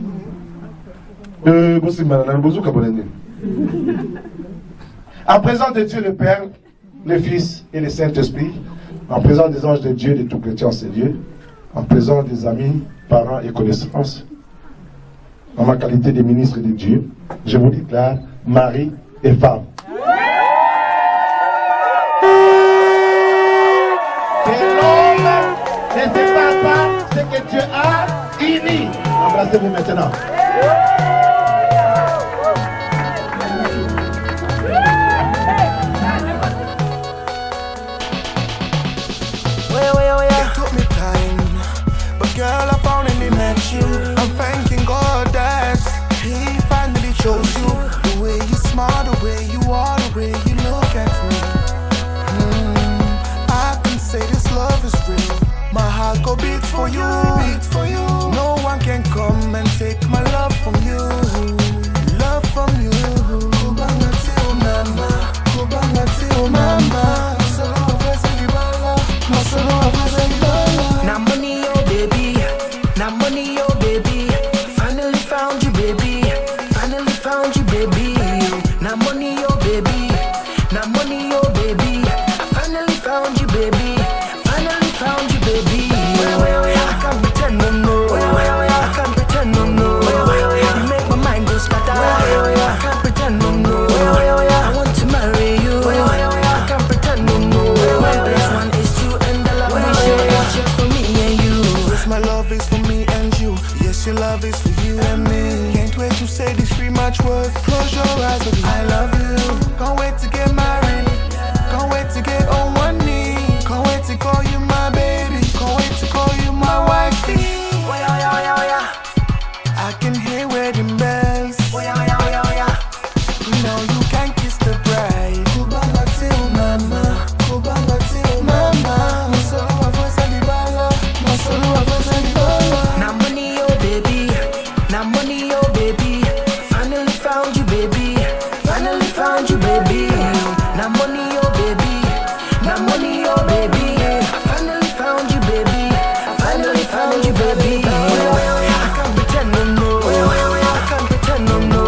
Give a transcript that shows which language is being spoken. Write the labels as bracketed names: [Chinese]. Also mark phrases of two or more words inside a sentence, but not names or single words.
[French] En présence de Dieu le Père, le Fils et le Saint-Esprit, en présence des anges de Dieu, de tout chrétien en ces lieux, en présence des amis, parents et connaissances, en ma qualité de ministre de Dieu, je vous déclare mari et femme. Que l'homme ne sépare pas ce que Dieu a uni. Embrassez-vous maintenant. [English] Girl, I finally met you. I'm thanking God that He finally chose you. The way you smile, the way you are, the way you look at me. I can say this love is real. My heart go beat for you. No one can come and take my love from you. Love from you. [Lingala] Kubanga teo mama, kubanga teo mama. Masolo afasa libala, masolo afasa libala. [English] Na money yo baby. Now money, oh baby, finally found you, baby. Finally found you, baby. Now money, oh baby. Now money, oh baby. I finally found you, baby. Finally found you, baby. I can't pretend no no. I can't pretend no no. You make my mind go scatter. I can't pretend no no. I want to marry you. I can't pretend no no. This one is true and the love we share just for me and you. Yes, my love is for me and you. Yes, your love is for you and me. Can't wait to say these 3 much words. Close your eyes, baby. I love you. Can't wait to get married. Can't wait to get on one knee. Can't wait to call you my baby. Can't wait to call you my wifey. Oh yeah, yeah, yeah, yeah. I can hear wedding bells. Oh yeah, yeah, yeah, yeah. Now you can kiss the bride. Kubanga teo mama. Kubanga teo mama. Masolo afasa libala. Masolo afasa libala. Now money, oh baby. Now money, oh baby. Finally found you, baby. Finally found you, baby. Now money, oh baby. Now money, oh baby. Finally found you, baby. Finally found you, baby. I can't pretend no no. I can't pretend no no.